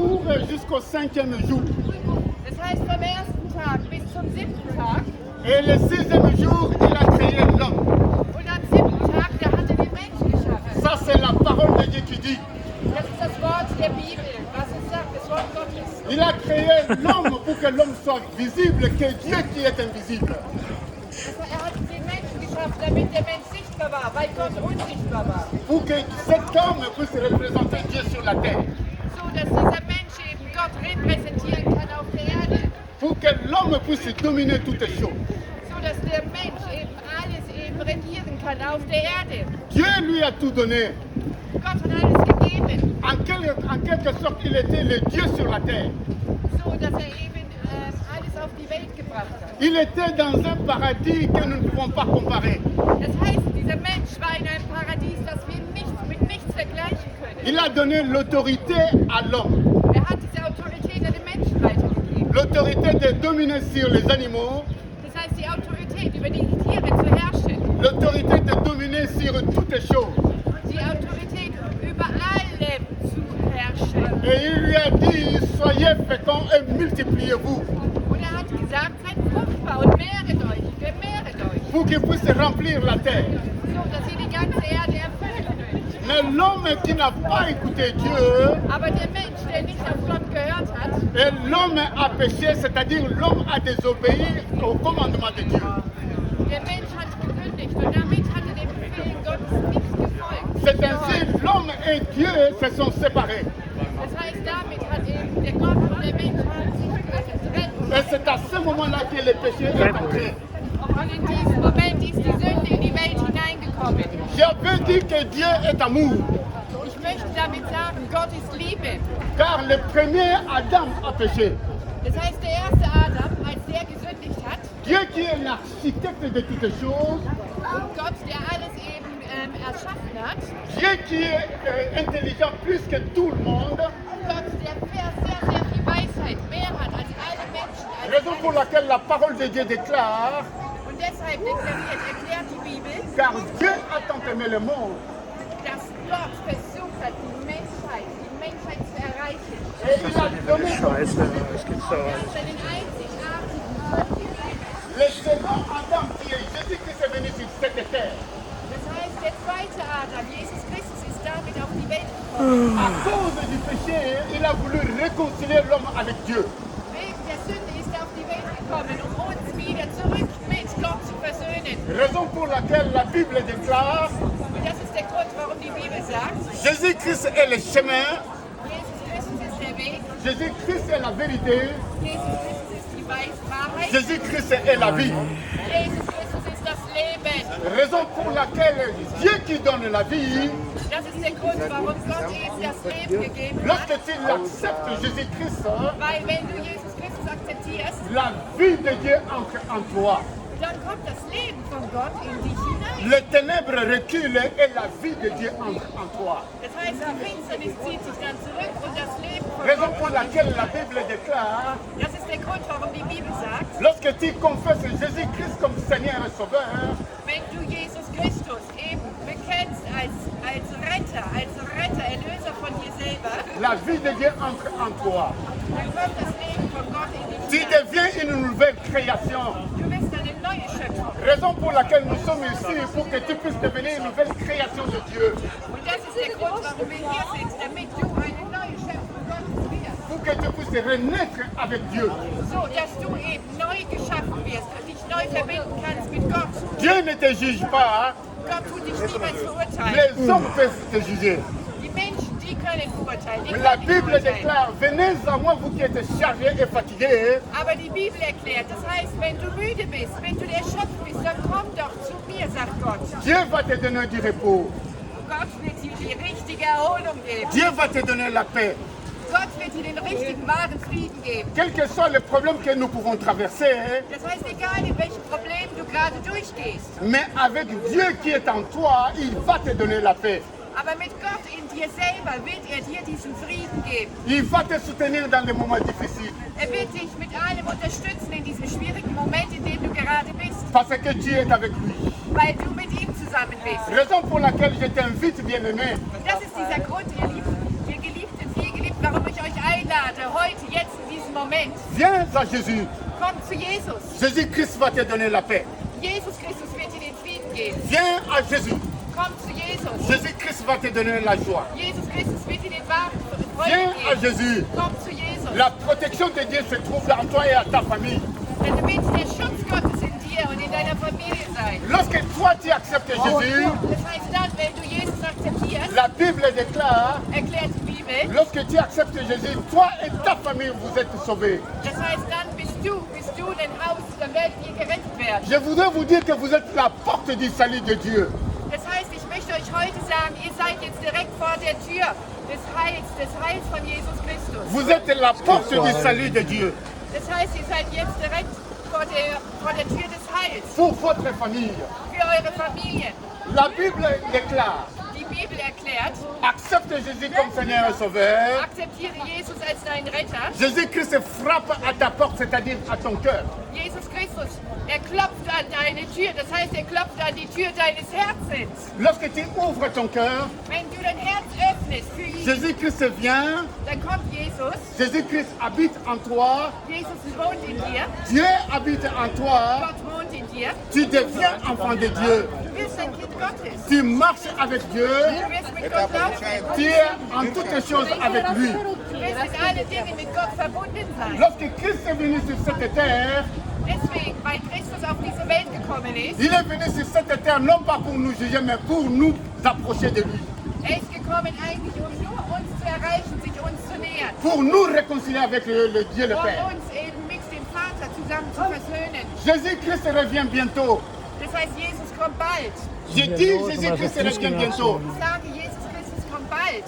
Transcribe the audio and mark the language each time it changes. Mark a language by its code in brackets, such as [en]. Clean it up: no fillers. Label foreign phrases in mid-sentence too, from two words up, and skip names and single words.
[fr] fait jusqu'au 5e jour. [de] Das heißt vom ersten Tag bis zum 7. Tag. [fr] Et le 6e jour, il a créé l'homme. [de] Und am 7. Tag, da hat er den Menschen geschaffen. [fr] Ça, c'est la parole de Dieu qui dit. [de] Das ist das Wort der Bibel, was es sagt, das Wort Gottes. [fr] Il a créé l'homme pour que l'homme soit visible, que Dieu qui est invisible. [de] Er hat den Menschen geschaffen, damit der Mensch sichtbar war, weil Gott unsichtbar war. [fr] Pour que cet homme puisse représenter Dieu sur la terre. [de] So, dass dieser Mensch eben Gott repräsentieren kann auf der Erde. [fr] Pour que l'homme puisse dominer toutes choses. [de] So, dass der Mensch eben alles eben regieren kann auf der Erde. [fr] Dieu lui a tout donné. [de] Gott hat alles gegeben. [fr] En quelque sorte, il était le Dieu sur la terre. [de] So, dass er eben alles auf die Welt gebracht hat. [fr] Il était dans un paradis que nous ne pouvons pas comparer. [de] Das heißt, dieser Mensch war in einem Paradies, das wir mit nichts vergleichen können. [fr] Il a donné l'autorité à l'homme. [de] Er hat diese Autorität an den Menschen weitergegeben. [fr] L'autorité de dominer sur les animaux. [de] Das heißt, die Autorität über die Tiere zu herrschen. [fr] L'autorité de dominer sur toutes choses. [de] Die Autorität über alle zu herrschen. [fr] Et il lui a dit, soyez féconds et multipliez-vous. [de] Und er hat gesagt, seid fruchtbar und vermehret euch. [fr] Pour qu'il puisse remplir la terre. [de] So, dass ihr die ganze Erde erfüllen könnt. [fr] Mais l'homme qui n'a pas écouté Dieu, [de] Aber der Mensch, der nicht auf Gott gehört hat, [fr] et l'homme a péché, c'est-à-dire l'homme a désobéi au commandement de Dieu. [de] der Mensch hat gekündigt und damit hat er dem Befehl Gottes nicht gefolgt. [fr] C'est ainsi l'homme et Dieu se sont séparés. [de] Das heißt, damit hat eben der Gott und der Mensch haben sich getrennt. [fr] Et c'est à ce moment-là que le péché est entré. [de] Und in diesem Moment ist die Sünde in die Welt hineingekommen. [fr] J'avais dit que Dieu est amour, [de] Ich möchte damit sagen, Gott ist Liebe. [fr] car le premier Adam a péché. [de] Das heißt, der erste Adam, als der gesündigt hat, [fr] Dieu qui est l'architecte de toutes choses, [de] und Gott, der alles eben erschaffen hat, [fr] Dieu qui est intelligent plus que tout le monde, [de] Gott, der sehr viel Weisheit mehr hat als alle Menschen. Als [fr] raison pour laquelle la parole de Dieu déclare, [de] und deshalb erklärt die Bibel, [fr] car Dieu a tant aimé le monde, [de] dass Gott versucht hat, die Menschheit zu erreichen. [fr] et il a donné [de] Scheiße, was gibt's da Er alles? hat seinen einzigartigen Sohn gegeben. [fr] le second Adam qui est Jésus-Christ est venu sur cette terre. [de] Das heißt, der zweite Adam, Jesus Christus, ist damit auf die Welt gekommen. [fr] À cause du péché, il a voulu réconcilier l'homme avec Dieu. [de] Wegen der Sünde ist er auf die Welt gekommen, um uns wieder zurück mit Gott zu versöhnen. [fr] Raison pour laquelle la Bible déclare, [de] Und das ist der Grund, warum die Bibel sagt, [fr] Jésus-Christ est le chemin, [de] Jesus Christus ist der Weg, [fr] Jésus-Christ est la vérité, [de] Jesus Christus ist die Wahrheit, [fr] Jésus-Christ est la vie. [de] Jesus Christus ist das Leben. [fr] Raison pour laquelle Dieu qui donne la vie, [de] Das ist der Grund, warum Gott eben das Leben gegeben hat. [fr] lorsque tu acceptes Jésus-Christ, [de] Weil wenn du Jesus Christus akzeptierst, [fr] la vie de Dieu entre en toi. [de] dann kommt das Leben von Gott in dich hinein. [fr] Les ténèbres reculent et la vie de Dieu entre en toi. [de] Das heißt, die Finsternis zieht sich dann zurück und das Leben von [fr] Raison [de] Gott [fr] pour [de] kommt in dich [fr] laquelle la [de] hinein. [fr] Bible déclare, [de] Das ist der Grund, warum die Bibel sagt, [fr] lorsque tu confesses Jésus-Christ comme Seigneur et Sauveur, [de] wenn du Jesus Christus eben bekennst als Retter, Erlöser von dir selber, [fr] la vie de Dieu entre en toi. [de] dann kommt das Leben von Gott in dich [fr] Tu [de] hinein. [fr] deviens une nouvelle création. [de] Du bist eine neue Schöpfung. [fr] Raison pour laquelle nous sommes ici, pour que tu puisses devenir une nouvelle création de Dieu. [de] Und das ist der Grund, warum wir hier sind, damit du eine neue Schöpfung Gottes wirst. [fr] Pour que tu puisses renaître avec Dieu. [de] So, dass du eben neu geschaffen wirst und dich neu verbinden kannst mit Gott. [fr] Dieu ne te juge pas, [de] Gott tut dich niemals verurteilen. [fr] les hommes peuvent te juger. [de] Die Menschen, die können verurteilen. Die [fr] Mais la [de] können nicht [fr] Bible [de] verurteilen. [fr] déclare, venez à moi vous qui êtes chargés et fatigués, [de] Aber die Bibel erklärt, das heißt, wenn du müde bist, wenn du erschöpft bist, dann komm doch zu mir, sagt Gott. [fr] Dieu va te donner du repos. [de] Gott wird dir die richtige Erholung geben. [fr] Dieu va te donner la paix. [de] Gott wird dir den richtigen, wahren Frieden geben. [fr] Quels que soient les problèmes que nous pouvons traverser, [de] Das heißt, egal in welchem Problem du gerade durchgehst, [fr] mais avec Dieu qui est en toi, il va te donner la paix. [de] aber mit Gott in dir selber wird er dir diesen Frieden geben. [fr] Il va te soutenir dans les moments difficiles. [de] Er wird dich mit allem unterstützen in diesem schwierigen Moment, in dem du gerade bist, [fr] Parce que Dieu est avec lui. [de] weil du mit ihm zusammen bist. [fr] Raison pour laquelle je t'invite, bien-aimé, [de] Das ist dieser Grund, ihr geliebten warum ich euch einlade, heute, jetzt, in diesem Moment. [fr] Viens à Jésus. [de] Kommt zu Jesus. [fr] Jésus-Christ va te donner la paix. [de] Jesus Christus wird dir den Frieden geben. [fr] Viens à Jésus. [de] Kommt zu Jesus. [fr] Jésus-Christ va te donner la joie. [de] Jesus Christus wird dir den wahren Freude [fr] Viens à [de] geben. [fr] Jésus. [de] Kommt zu Jesus. [fr] La protection de Dieu se trouve en toi et à ta famille. [de] Denn du willst der Schutz Gottes in dir und in deiner Familie sein. [fr] Lorsque toi tu acceptes Jésus, [de] Das heißt dann, wenn du Jesus akzeptierst, [fr] la Bible déclare, [de] erklärt die Bibel, [fr] lorsque tu acceptes Jésus, toi et ta famille vous êtes sauvés. [de] das heißt dann bist du dein Haus, dann werdet ihr gerettet werden. [fr] Je voudrais vous dire que vous êtes la porte du salut de Dieu. [de] Das heißt, ich möchte euch heute sagen, ihr seid jetzt direkt vor der Tür des Heils von Jesus Christus. [fr] Vous êtes la porte du salut de Dieu. [de] Das heißt, ihr seid jetzt direkt vor der Tür des Heils [fr] Pour votre famille. [de] für eure Familien. [fr] La Bible déclare, [de] Die Bibel erklärt, [fr] accepte Jésus comme Seigneur et Sauveur. [de] akzeptiere Jesus als deinen Retter. [fr] Jésus-Christ frappe à ta porte, c'est-à-dire à ton cœur. [de] Jesus Christus, er klopft an deine Tür, das heißt, er klopft an die Tür deines Herzens. [fr] Lorsque tu ouvres ton cœur, [de] Wenn du dein Herz öffnest für ihn, [fr] Jésus-Christ vient, [de] dann kommt Jesus. [fr] Jésus-Christ habite en toi, [de] Jesus wohnt in dir, [fr] Dieu habite en toi, [de] Gott wohnt in dir. [fr] tu deviens enfant de Dieu. [de] Du wirst ein Kind Gottes. [fr] Tu marches avec Dieu, [de] Du wirst mit Gott laufen. [fr] tu es en toutes choses avec lui. [de] Du wirst in allen Dingen mit Gott verbunden sein. [fr] Lorsque Christ est venu sur cette terre, [de] Deswegen, weil Christus auf diese Welt gekommen ist, [fr] il est venu sur cette terre non pas pour nous juger, mais pour nous approcher de lui. [de] er ist gekommen eigentlich, um nur uns zu erreichen, sich uns zu nähern. [fr] Pour nous réconcilier avec le Dieu le [de] Um [fr] Père. [de] uns eben mit dem Vater zusammen zu versöhnen. [fr] Jésus-Christ revient bientôt. [de] Das heißt, Jesus kommt bald. [fr] Je dis Jésus-Christ revient bientôt. [de] Ich sage, Jesus Christus kommt bald.